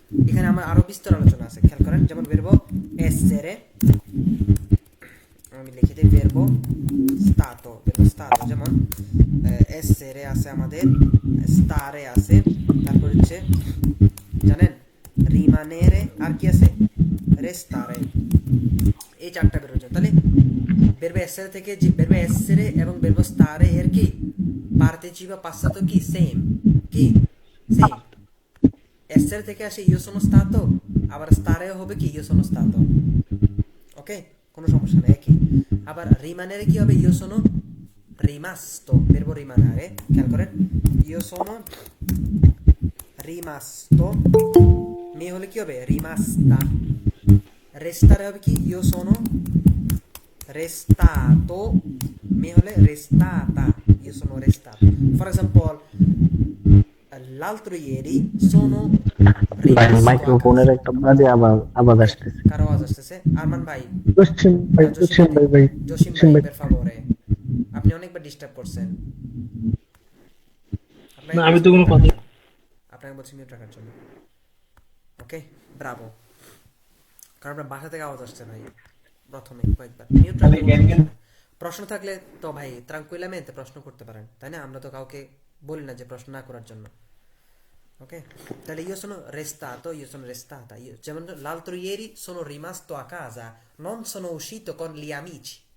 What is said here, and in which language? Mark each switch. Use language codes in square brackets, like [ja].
[bn] এখানে আমার আরো বিস্তর আলোচনা আছে, খেয়াল করেন। যেমন বেরবো essere, আমি লিখে দিই verbo stato, যেমন essere আছে আমাদের, stare আছে, তারপর হচ্ছে জানেন rimanere, আর কি আছে restare, এই চারটা বের হচ্ছে। তাহলে verbo essere থেকে যে verbo essere এবং verbo stare এর কি partecipa passato কি সেম, কি সেম। [it] essere থেকে আসে io sono stato, আবার stare হবে কি io sono stato। [bn] ওকে, কোনো সমস্যা নেই, একই। আবার rimanere কি হবে [it] io sono rimasto, [bn] verbo rimanere, খেয়াল করেন io sono rimasto, মেয়ে হলে কি হবে rimasta, restare হবে কি [it] io sono restato, [bn] মেয়ে হলে restata, io sono restato। [it] for example l'altro ieri sono rimasto a [bn] মাইক্রোফোনের একটা বাজে আওয়াজ আসতেছে। কারো আওয়াজ আসতেছে, আরমান ভাই, জসিম ভাই জসিম ভাই [it] per favore, [bn] আপনি অনেকবার ডিস্টার্ব করছেন, না আমি তো কোনো কথা, আপনাকে বলছি মিউট রাখার জন্য। ওকে, ব্রাভো, কারণ আপনার বাসা থেকে আওয়াজ আসছে ভাই, প্রথমে কয়েকবার মিউট রাখবেন। প্রশ্ন থাকলে তো ভাই ট্রাঙ্কুইলামেন্টে প্রশ্ন করতে পারেন, তাই না? আমরা তো কাউকে বলি না যে প্রশ্ন না করার জন্য। [it] ok, [bn] তাহলে [it] io sono restato, io sono restata, যেমন l'altro ieri sono rimasto a casa, non sono uscito con gli amici।